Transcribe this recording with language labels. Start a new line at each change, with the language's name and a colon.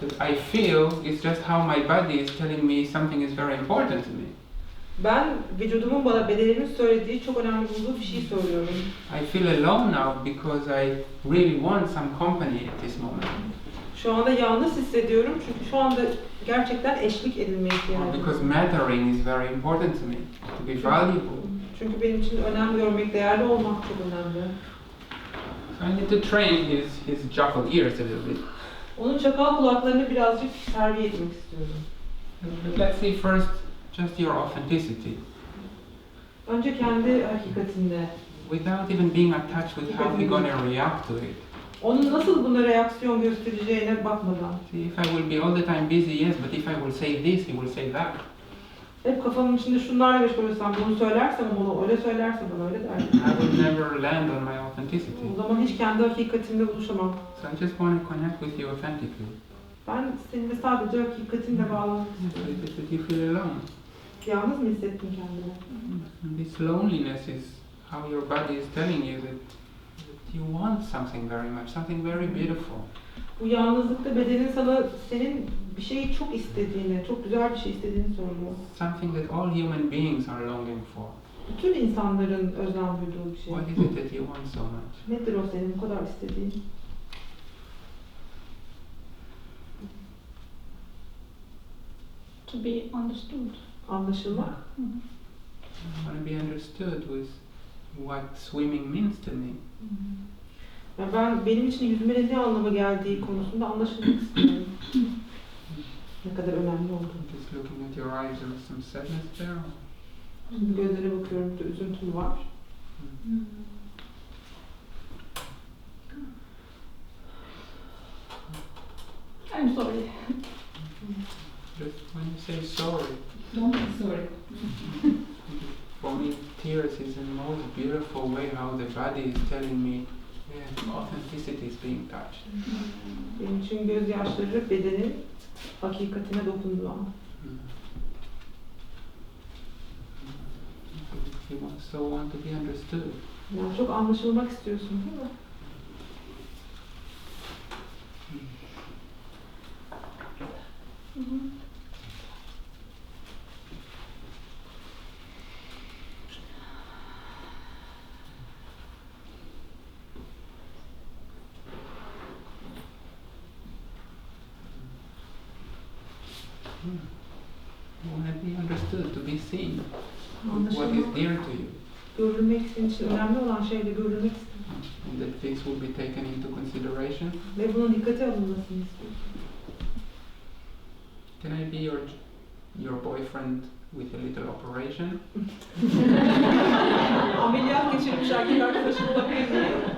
English: I feel is just how my body is telling me something is very important to me.
Turkish: Ben vücudumun bana bedenimin söylediği çok önemli bulduğu bir şey söylüyorum.
English: I feel alone now because I really want some company at this moment.
Turkish: Şu anda yalnız hissediyorum çünkü şu anda gerçekten eşlik edilmeye
English: Or
Turkish: ihtiyacım var.
English: because mattering is very important to me, to be valuable.
Turkish: Çünkü benim için önem görmek, değerli olmak çok önemli.
English: So I need to train his jackal ears a little bit.
Turkish: Onun çakal kulaklarını birazcık terbiye etmek istiyorum.
English: But let's see first just your authenticity,
Turkish: Önce kendi hakikatinde,
English: without even being attached with how he's gonna react to it.
Turkish: onun nasıl buna reaksiyon göstereceğine bakmadan.
English: See, if I will be all the time busy, yes, but if I will say this, he will say that.
Turkish: Hep kafamın içinde şunlarla meşgul olsam, bunu söylersem onu öyle söylerse bana öyle der.
English: I will never land on my authenticity.
Turkish: O zaman hiç kendi hakikatimle buluşamam.
English: So I just want to connect with you authentically.
Turkish: Ben seninle sadece hakikatimle bağlanmak istiyorum.
English: That you feel alone.
Turkish: Yalnız mı hissettin kendini?
English: And this loneliness is how your body is telling you that you want something very much, something very beautiful.
Turkish: Bu yalnızlıkta bedenin sana senin bir şeyi çok istediğini, çok güzel bir şey istediğini söylüyor.
English: Something that all human beings are longing for.
Turkish: Bütün insanların özlem duyduğu bir şey.
English: What is it that you want so much?
Turkish: Nedir o senin bu kadar istediğin?
English: To be understood.
Turkish: Anlaşılmak.
English: I want to be understood with what swimming means to me.
Turkish: Ya benim için yüzmenin ne anlama geldiği konusunda anlaşılmak istiyorum. Ne kadar önemli olduğunu.
English: Just looking at your eyes, there is some sadness there.
Turkish: Şimdi gözlere bakıyorum, bir üzüntü var.
English: I'm sorry. Just when you say sorry, Don't be sorry. for me tears is the most beautiful way how the body is telling me, yeah, authenticity is being touched.
Turkish: Benim için gözyaşları bedenin hakikatine dokunduğu an.
English: You so want to be understood.
Turkish: Yani çok anlaşılmak istiyorsun değil mi?
English: You want to be understood, to be seen. What is
Turkish: Anlaşılmak,
English: dear to you.
Turkish: görülmek senin için önemli olan şeyle görülmek istiyorsun.
English: And that this will be taken into consideration.
Turkish: Ve bunun dikkate alınmasını istiyorsun.
English: Can I be your boyfriend with a little operation?
Turkish: Ameliyat geçirmiş erkek arkadaşım olabilir mi?